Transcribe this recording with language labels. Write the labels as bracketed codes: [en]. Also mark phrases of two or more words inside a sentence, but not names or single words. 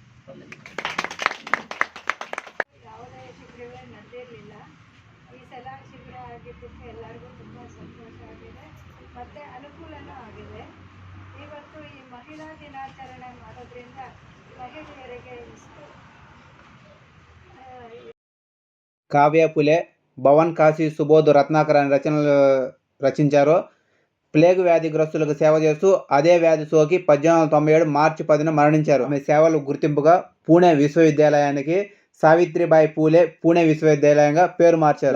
[kn] ಯಾವುದೇ ಶಿಬಿರಗಳೇ ನಡೆದಿರಲಿಲ್ಲ. ಈ ಸಲ ಶಿಬಿರ ಆಗಿದ್ದಕ್ಕೆ ಎಲ್ಲರಿಗೂ ತುಂಬ ಸಂತೋಷ ಆಗಿದೆ ಮತ್ತು ಅನುಕೂಲನೂ ಆಗಿದೆ. ಇವತ್ತು ಈ ಮಹಿಳಾ ದಿನಾಚರಣೆ ಮಾಡೋದ್ರಿಂದ ಮಹಿಳೆಯರಿಗೆ ಇಷ್ಟು [te] కావ్య పులే, భవన్ కాశీ సుబోధ్ రత్నాకర్ అనే రచనలు రచించారు. ప్లేగ్ వ్యాధిగ్రస్తులకు సేవ చేస్తూ అదే వ్యాధి సోకి 1897 మార్చి 10న మరణించారు. ఆమె సేవలు గుర్తింపుగా పూణే విశ్వవిద్యాలయానికి సావిత్రిబాయి పూలే పూణే విశ్వవిద్యాలయంగా పేరు మార్చారు.